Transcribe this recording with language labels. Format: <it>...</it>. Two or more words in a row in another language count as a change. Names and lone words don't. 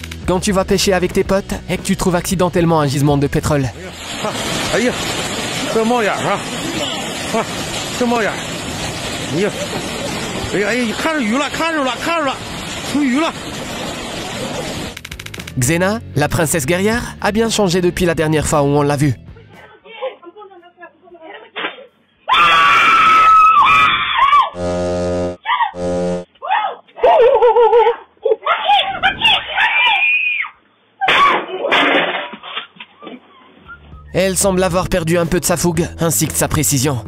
<fr>quand tu vas pêcher avec tes potes et que tu trouves accidentellement un gisement de pétrole.</fr> <zh>哎呀，这冒烟啊！啊，这冒烟！哎呀，哎呀哎呀，看着鱼了，看着了，看着了，出鱼了！</zh> <fr>Xena, la princesse guerrière, a bien changé depuis la dernière fois où on l'a vue. Elle semble avoir perdu un peu de sa fougue, ainsi que de sa précision.</fr>